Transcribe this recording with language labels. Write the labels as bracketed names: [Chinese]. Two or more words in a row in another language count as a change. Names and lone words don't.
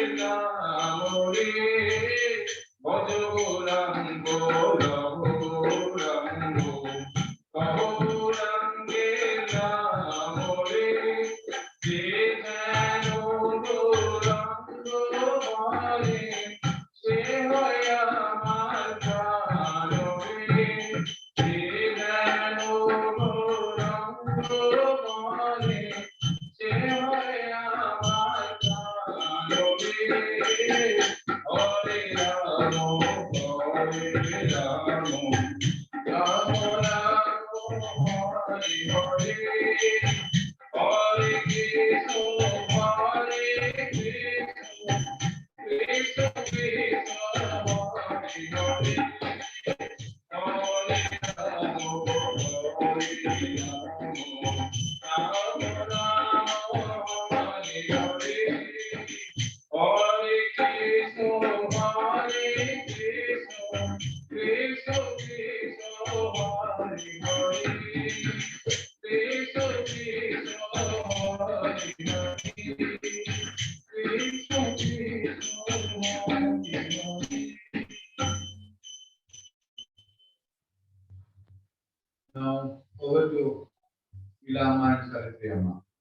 [Bangla] নাম রে ভজ গৌরাঙ্গ গৌরাঙ্গ গৌরাঙ্গের নাম রে যে যেন গৌরাঙ্গ বলে সে হয় আমার প্রাণ রে যে যেন গৌরাঙ্গ বলে সে হয় আমার প্রাণ রে [Sanskrit] हरे राम हरे राम राम राम हरे हरे हरे कृष्ण हरे कृष्ण कृष्ण कृष्ण हरे हरे हरे राम हरे राम राम राम हरे हरे हरे कृष्ण हरे कृष्ण कृष्ण कृष्ण हरे हरे. [English] Now over to Ilama and Savitri Amma.